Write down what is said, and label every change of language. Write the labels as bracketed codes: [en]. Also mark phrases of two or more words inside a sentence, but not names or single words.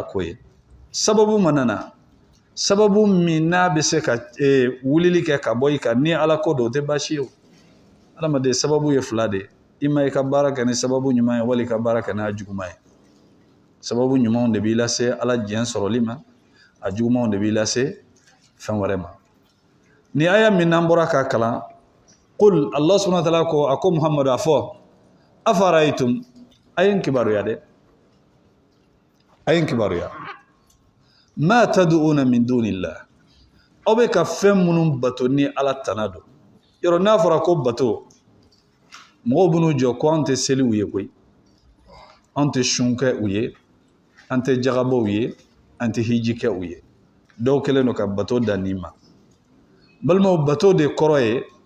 [bm] ko ye sababu mana na sababu min n'a bɛ se ka wulili kɛ ka bɔ i kan ni ala ko don o tɛ baasi ye o adamaden sababu ye fila de i ma i ka baara kɛ ni sababu ɲuman ye wali i ka baara kɛ n'a juguman ye sababu ɲumanw de b'i lase ala diɲɛ sɔrɔli ma a jugumanw de b'i lase fɛn wɛrɛ ma ni aya min n'an bɔra k'a kalan [ar] قل الله سبحانه وتعالى [bm] ko a ko Muhammadu a fɔ afaraytum a ye n kibaruya dɛ a ye n kibaruya [ar] ما تدعون من دون الله [bm] aw bɛ ka fɛn minnu bato ni ala tana don yɔrɔ n'a fɔra ko bato mɔgɔw b'u jɔ ko an tɛ seli u ye koyi an tɛ sun kɛ u ye an tɛ jagabɔ u ye an tɛ hiji kɛ u ye dɔw kɛlen don ka bato da nin ma balimaw bato de kɔrɔ ye